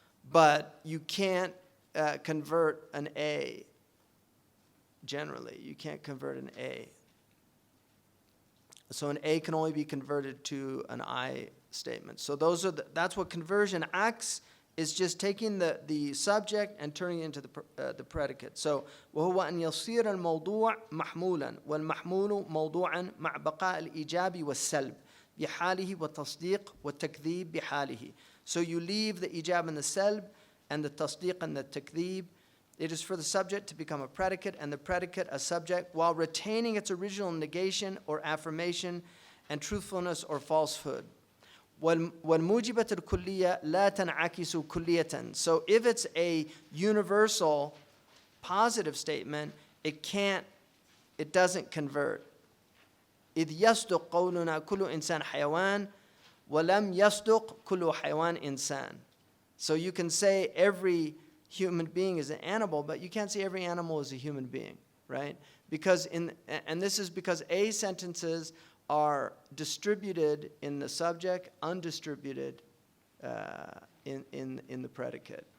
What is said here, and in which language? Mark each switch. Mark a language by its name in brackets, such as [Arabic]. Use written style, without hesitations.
[English] But you can't convert an A, generally. You can't convert an A. So an A can only be converted to an I statement. So that's what conversion acts is, just taking the subject and turning it into the predicate. [Arabic] So وهو أن يصير الموضوع محمولا والمحمول موضوعا مع بقاء الإيجاب والسلب بحاله والتصديق والتكذيب بحاله. [English] So you leave the ijab and the salb and the tasdiq and the takdhib. It is for the subject to become a predicate and the predicate a subject while retaining its original negation or affirmation and truthfulness or falsehood. [Arabic] والموجبة الكلية لا تنعكس كلية. [English] So if it's a universal positive statement, it doesn't convert. [Arabic] إذ يصدق قولنا كل إنسان حيوان ولم يصدق كل حيوان إنسان. [English] So you can say every human being is an animal, but you can't say every animal is a human being, right? And this is because A sentences are distributed in the subject, undistributed in the predicate.